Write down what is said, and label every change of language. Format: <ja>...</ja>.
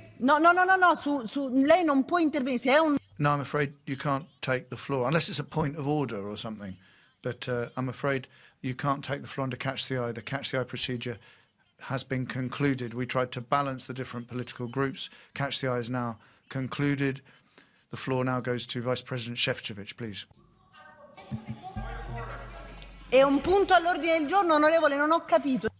<it>No, lei non può intervenire. Se è un...</it> <en>No, I'm afraid you can't take the floor, unless it's a point of order or something. But I'm afraid you can't take the floor under Catch the Eye. The Catch the Eye procedure has been concluded. We tried to balance the different political groups. Catch the Eye is now concluded. The floor now goes to Vice President Šefčovič, please.</en> <it>È un punto all'ordine del giorno, onorevole, non ho capito.</it>